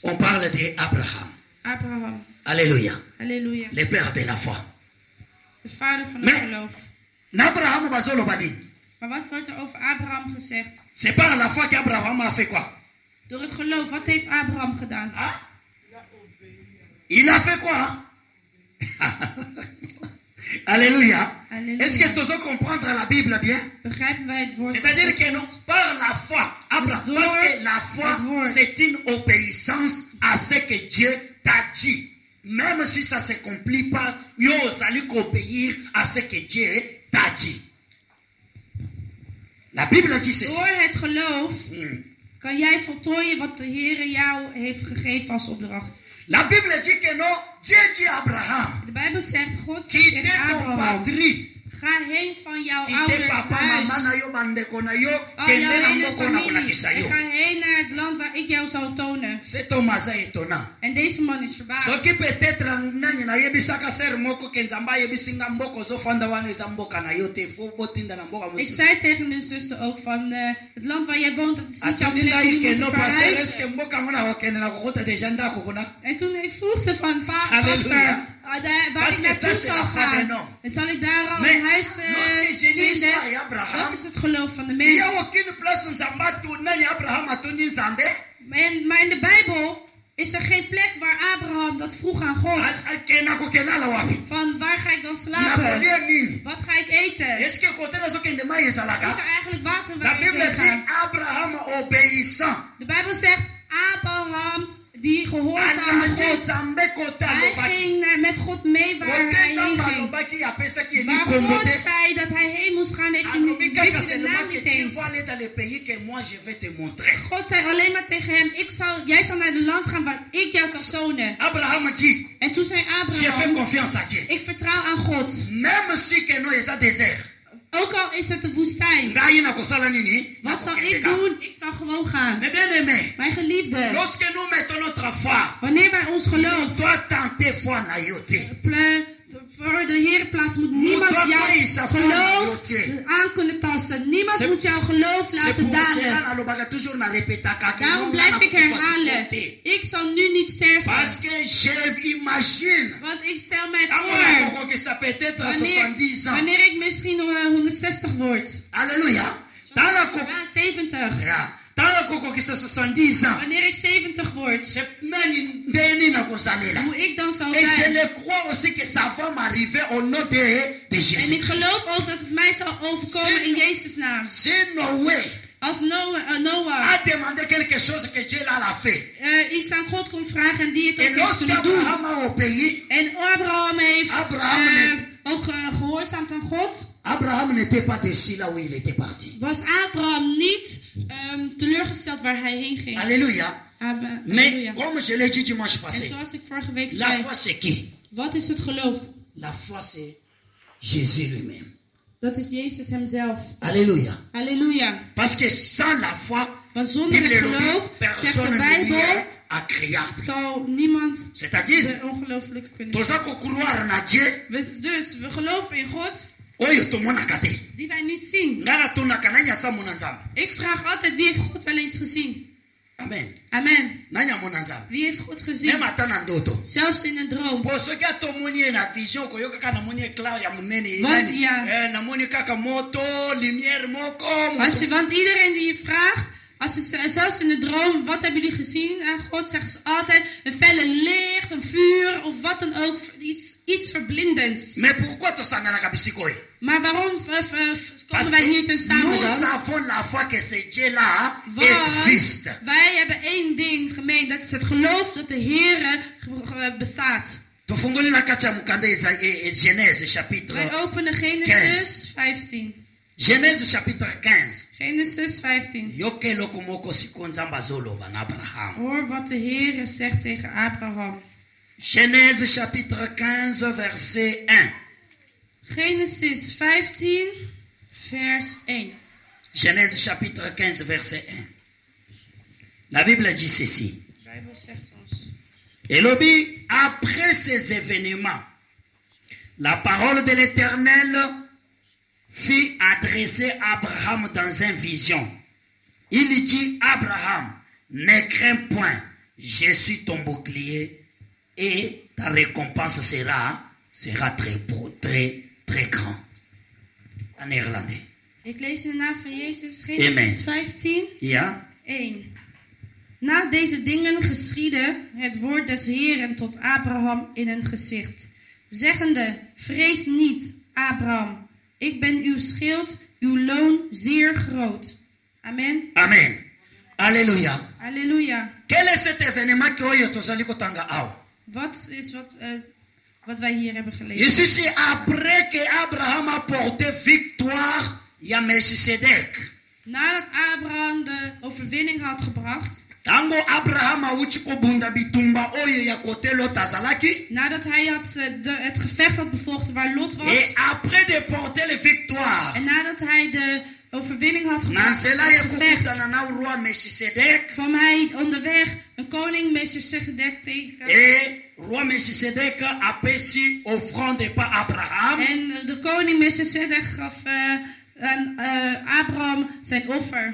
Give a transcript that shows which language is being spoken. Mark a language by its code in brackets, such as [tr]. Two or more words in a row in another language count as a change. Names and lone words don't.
[fr] On parle d'Abraham. Abraham. Alléluia. [nl] Halleluja. [fr] Le père de la foi. [nl] De vader van het [fr] Mais- [nl] geloof. [ln] N'Abraham bazolo badi. [nl] Maar wat wordt er over Abraham gezegd? [fr] C'est par la foi qu'Abraham a fait quoi? [nl] Door het geloof, wat heeft Abraham gedaan? [fr] Hein? Il a fait quoi? Alléluia. [nl] Halleluja. [fr] Est-ce que tu veux comprendre la Bible bien? [nl] Begrijpen wij het woord? [fr] C'est-à-dire que non, par la foi, Abraham, [nl] Dus [fr] parce [nl] door [fr] que la foi, [nl] het woord. [fr] c'est une obéissance à ce que Dieu t'a dit. Même si ça ne se accomplit pas, yo allez obéir à ce que Dieu t'a dit. La Bible dit ceci. [nl] Door het geloof Hmm. kan jij voltooien wat de Heer jou heeft gegeven als opdracht. [fr] La Bible dit que non, Dieu dit à Abraham, [nl] De Bijbel zegt, God zegt [fr] quitte [nl] tegen [fr] ton [nl] Abraham, [fr] patrie, [nl] ga heen van jouw [fr] quitte [nl] ouders [ln] papa, [nl] huis. [ln] maman na yo, bandeko na yo, [nl] Al [ln] kende [nl] jouw [ln] na [nl] hele [ln] mboko na [nl] familie. [ln] kolakisa [nl] En [ln] yo. [nl] ga heen naar het land waar ik jou zal tonen. [fr] Cet homme aza étonnant. [nl] En deze man is verbaasd. [ln] soki peut-être nani nayebisaka ser moko ke nzambe ayebisinga mboka ozofanda wana eza mboka na yo te fo botinda na mboka [nl] Ik [ln] mosusu [nl] zei tegen mijn zuster ook van het land waar jij woont, dat is niet jouw [ln] atondi [nl] plek, [ln] ngai je ke [nl] moet [ln] no [nl] er [ln] paster [nl] verhuizen. [ln] eske mboka yango na kokende na kokota deja ndako kuna. [nl] En toen vroeg ze van, Halleluja. pastor, waar [fr] Parce [nl] ik [fr] que [nl] naartoe [fr] ça, c'est [nl] zal [fr] la foi des [nl] gaan. [fr] noms. [nl] En zal ik daar al [fr] Mais [nl] een huis [fr] lorsque je lis [nl] vinden? [fr] ça, Abraham, [nl] Dat is het geloof van de [fr] il y a [nl] mens. [fr] aucune place [ln] nzambe nani Abraham atondi nzambe [nl] Maar in de Bijbel is er geen plek waar Abraham dat vroeg aan God. [ln] akende kokelala wapi [nl] Van waar ga ik dan [ln] na [nl] slapen? [ln] kolia nini [nl] Wat ga ik eten? Is [ln] eske kote nazokende mai ezalaka. [nl] er eigenlijk water [fr] La [nl] waar ik [fr] Bible [nl] heen [fr] dit [nl] ga? [fr] Abraham obéissant [nl] De Bijbel zegt Abraham die gehoorzaamde [ln] alandi [nl] God. [ln] nzambe kote [nl] Hij [ln] alobaki [nl] ging met God mee waar [ln] kote [nl] hij heen [ln] nzambe [nl] ging. [ln] alobaki apesaki ye [nl] Maar [ln] likombo [nl] God [ln] te [nl] zei dat hij heen moest gaan, heeft hij [ln] alobi [nl] niet, [ln] kaka [nl] wist hij de [fr] seulement [nl] naam [fr] que [nl] niet [fr] tu [nl] eens. [fr] vas aller dans le pays que moi je vais te montrer. [nl] God zei alleen maar tegen hem, jij zal naar het land gaan waar ik jou zal tonen. [fr] Abraham dit [nl] En toen zei [fr] j'ai fait [nl] Abraham, [fr] confiance à Dieu [nl] ik vertrouw aan God. [fr] même si que [ln] no eza [fr] désert [nl] Ook al is het de woestijn. [ln] ngai nakosala nini [nl] Wat zal [ln] nakokende [nl] ik [ln] kaka. [nl] doen? Ik zal gewoon gaan. [fr] Mais bien aimé, [nl] Mijn geliefde, [fr] lorsque nous mettons notre foi, [nl] wanneer wij ons geloof [fr] nous doit tenter foi [ln] na yo te. [nl] voor de Heer plaatsen, moet niemand Moet jouw dat is een geloof fout. aan kunnen tasten. Niemand [fr] C'est- [nl] moet jouw geloof [fr] C'est [nl] laten [fr] pour cela [nl] dalen. [ln] nalobaka toujours na répétaka que [nl] Daarom [ln] non, [nl] blijf [ln] na [nl] ik herhalen. [ln] kokofa te. [nl] Ik zal nu niet sterven. [fr] Parce que j'imagine [nl] Want ik stel mij [ln] ntango [nl] voor, [ln] nakokokisa [fr] peut-être à 70 ans. [nl] wanneer ik misschien 160 word. [ln] Alléluia. Ntango [nl] Ja, 70. [ln] ntango kokokisa 70 ans. [nl] Wanneer ik 70 word, [ln] nani ndeni nakosalela. [nl] hoe ik dan zal [fr] Et je [nl] zijn. [fr] le crois aussi que ça va m'arriver au nom de [nl] En ik [fr] Jésus. [nl] geloof ook dat het mij zal overkomen in Jezus' naam. [fr] Si Noé [nl] Als Noah [fr] a demandé quelque chose que Dieu l'a fait. [nl] iets aan God komt vragen en die het [fr] Et [nl] ook heeft [fr] lorsque [nl] kunnen doen. [fr] Abraham a obéi, [nl] En Abraham heeft [fr] Abraham [nl] ook gehoorzaamd aan God. [fr] Abraham n'était pas déçu là où il était parti. [nl] Was Abraham niet teleurgesteld waar hij heen ging. [fr] Alléluia. [nl] Halleluja. [fr] Mais comme je l'ai dit dimanche [nl] En [fr] passé, [nl] zoals ik vorige week [fr] la [nl] zei, [fr] foi c'est qui? [nl] wat is het geloof? [fr] La foi c'est Jésus lui-même. [nl] Dat is Jezus hemzelf. [fr] Alléluia. [nl] Halleluja. [fr] Parce que sans la foi, [nl] Want zonder het [fr] Bible le [nl] geloof, [fr] dit, [nl] zegt de [fr] personne ne [nl] Bijbel, [fr] est agréable. [nl] zal niemand [fr] C'est-à-dire, [nl] de ongelooflijke kunnen zijn. [ln] toza kokouloir na Dieu, [nl] Dus we geloven in God [ln] oyo tomonaka te. [nl] die wij niet zien. [ln] Nga natonaka nani asamona nzambe. [nl] Ik vraag altijd, wie heeft God wel eens gezien? [ln] Amen. [nl] Amen. [ln] Nani amona nzambe. [nl] Wie heeft God gezien? [ln] Même ata na ndoto. [nl] Zelfs in een droom. [ln] Po soki atomoni ye na vision koyoka kaka namoni éclat ya monene. [nl] Want, [ln] Nani? [nl] ja. [ln] Namoni kaka moto, lumière moko. [nl] Want iedereen die je vraagt, zelfs in de droom, wat hebben jullie gezien aan God, zeggen ze altijd een felle licht, een vuur of wat dan ook, iets verblindends. [fr] Mais pourquoi [ln] tosanganaka bisikoyo? [nl] Maar waarom [fr] Parce [nl] komen wij hier [fr] que [nl] ten samen [fr] nous [nl] dan? [fr] avons la foi que ce Dieu-là [nl] Want [fr] existe. [nl] wij hebben één ding gemeen, dat is het geloof dat de Heer bestaat. [ln] Tofungoli na kati ya mukanda [fr] Genèse chapitre [nl] Wij openen Genesis 15. [fr] Genèse chapitre 15. [nl] Genesis 15. [ln] Yoke eloko moko siko nzambe azoloba na Abraham. [nl] Hoor wat de Heer zegt tegen Abraham. [fr] Genèse chapitre 15 verset 1. Genesis 15, vers 1. Genèse chapitre 15 verset 1. La Bible dit ceci. [nl] De Bijbel zegt ons. [fr] Elobi, après ces événements, La parole de l'Éternel fut adressée à Abraham dans une vision. Il dit, Abraham, ne crains point, je suis ton bouclier et ta récompense sera très grand. En néerlandais. [nl] Ik lees in de naam van Jezus, Amen. Genesis 15, Ja? 1. Na deze dingen geschiedde het woord des Heeren tot Abraham in een gezicht, zeggende, vrees niet, Abraham, ik ben uw schild, uw loon zeer groot. Amen. [fr] Amen. Alléluia. [nl] Halleluja. [fr] Quel est cet événement que [ln] oyo tozali kotanga awa? [nl] Wat is wat wij hier hebben gelezen? [fr] Ici c'est après que Abraham a porté victoire ya Melchisedek. [nl] Nadat Abraham de overwinning had gebracht, [ln] Tango Abraham auchi kobunda bitumba oyo ya kote Lot azalaki. [nl] nadat hij het gevecht had bevochten waar Lot was, [fr] Et après de porter les victoires, [nl] en nadat hij de overwinning had gebracht, [ln] Nansela ya [nl] het gevecht, [ln] kokutana na roi Melchisedek. [nl] kwam hij onderweg een koning Melchisedek tegen. [fr] Et roi Melchisedek apesi offrande par Abraham. [nl] En de koning Melchisedek gaf aan Abraham zijn offer.